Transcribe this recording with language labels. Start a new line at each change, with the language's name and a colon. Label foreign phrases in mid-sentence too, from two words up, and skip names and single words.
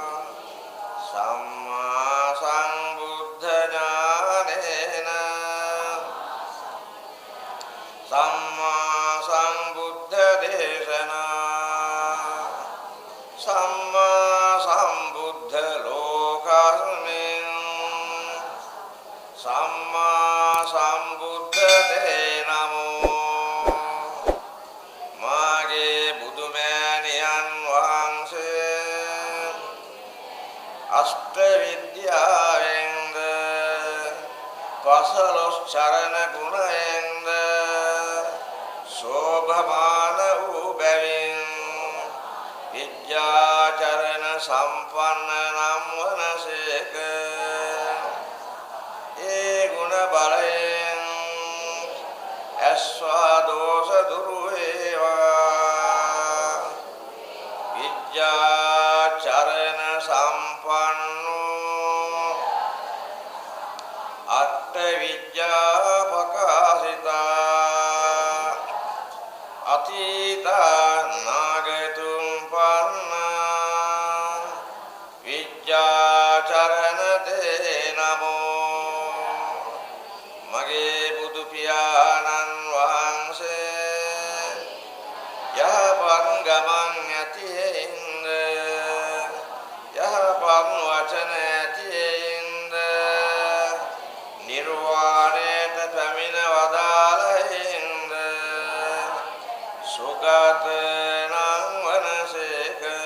Pali: සම්මා සම්බුද්ධ ඥානේන සම්මා සම්බුද්ධ දේශනා සම්මා සම්බුද්ධ ලෝකස්මින් සම්මා සම්බුද්ධ තේ නමෝ.
Sinhala: මාගේ බුදුමෑණියන් වහන්සේ අෂ්ට විද්‍යාවෙන්ද පසළොස් චරණ ගුණයෙන්ද शोभमान बැවින් විද්‍යාචරණ සම්පන්න නම් වනසේක. ඒ ගුණ බලයෙන් ඇස්වා දෝෂ දුරු වේවා.
Pali: විද්‍යාචරණ සම්පන්නෝ අට්ඨ විද්‍යා පකාසිතා අතීතා නාගතුම් පන්නා විද්‍යාචරණ තේ නමෝ.
Sinhala: මගේ බුදු පියාණන් වහන්සේ යහපත් ගමන් ඇතියෙන්ද යහපත් වචන ඇතියෙන්ද නිර්වාණයට පැමිණ වදාළෙහින්ද සුගත නම් වනසේක.